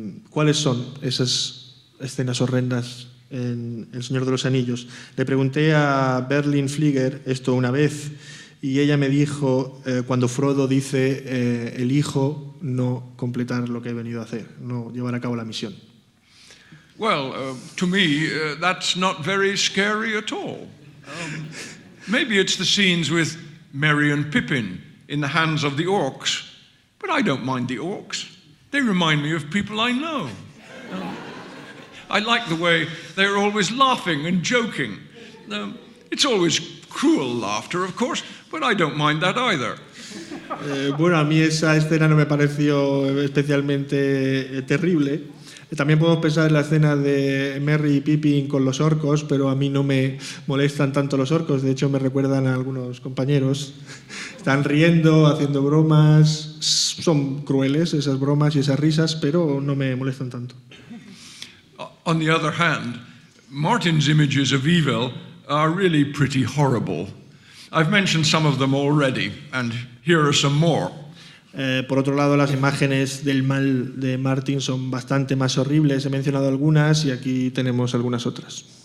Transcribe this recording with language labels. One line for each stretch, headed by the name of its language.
Spanish: ¿Cuáles son esas escenas horrendas en El Señor de los Anillos? Le pregunté a Verlin Flieger esto una vez y ella me dijo cuando Frodo dice elijo no completar lo que he venido a hacer, no llevar a cabo la misión.
English: Well, to me, that's not very scary at all. Maybe it's the scenes with Merry and Pippin in the hands of the orcs, but I don't mind the orcs. They remind me of people I know. I like the way they're always laughing and joking. It's always cruel laughter, of course, but I don't mind that either.
Spanish: Bueno, a mí esa escena no me pareció especialmente terrible. También podemos pensar en la escena de Merry y Pippin con los orcos, pero a mí no me molestan tanto los orcos. De hecho, me recuerdan a algunos compañeros. Están riendo, haciendo bromas. Son crueles esas bromas y esas risas, pero no me molestan tanto.
English: On the other hand, Martin's images of evil are really pretty horrible. I've mentioned some of them already, and here are some more.
Spanish: Por otro lado, las imágenes del mal de Martin son bastante más horribles. He mencionado algunas y aquí tenemos algunas otras.